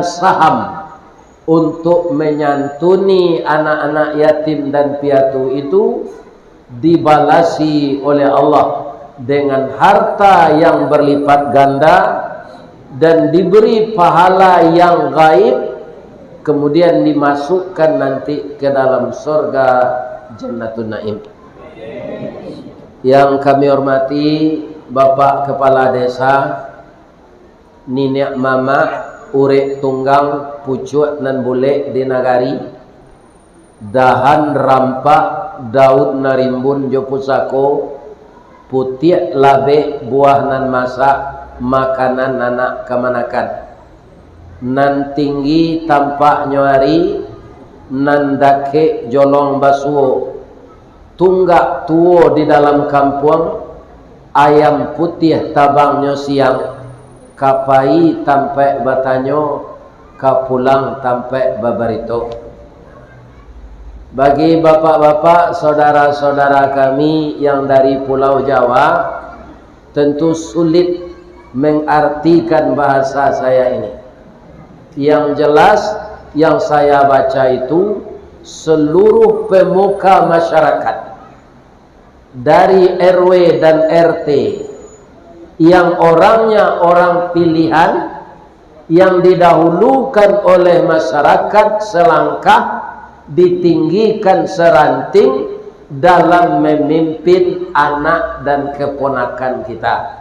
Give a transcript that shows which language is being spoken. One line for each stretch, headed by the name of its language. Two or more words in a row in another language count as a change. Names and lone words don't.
Indonesian: saham untuk menyantuni anak-anak yatim dan piatu itu dibalasi oleh Allah dengan harta yang berlipat ganda dan diberi pahala yang gaib, kemudian dimasukkan nanti ke dalam surga Jannatun Naim. Yang kami hormati Bapak Kepala Desa,
Minangkabau: Nenek Mama, Urek Tunggang, Pucuk nan Bule di Nagari, Dahan Rampak, Daud Narimbun Jopusako, Putih Labe Buah nan Masak, Makanan anak kemanakan, nan tinggi tampak nyuari, nan dake jolong basuo, tunggak tuo di dalam kampung, ayam putih tabangnya siang, kapai tampe batanyo, kapulang tampe babarito.
Indonesian: Bagi bapak-bapak, saudara-saudara kami yang dari Pulau Jawa, tentu sulit mengartikan bahasa saya ini. Yang jelas yang saya baca itu seluruh pemuka masyarakat dari RW dan RT yang orangnya orang pilihan, yang didahulukan oleh masyarakat selangkah, ditinggikan seranting dalam memimpin anak dan keponakan kita.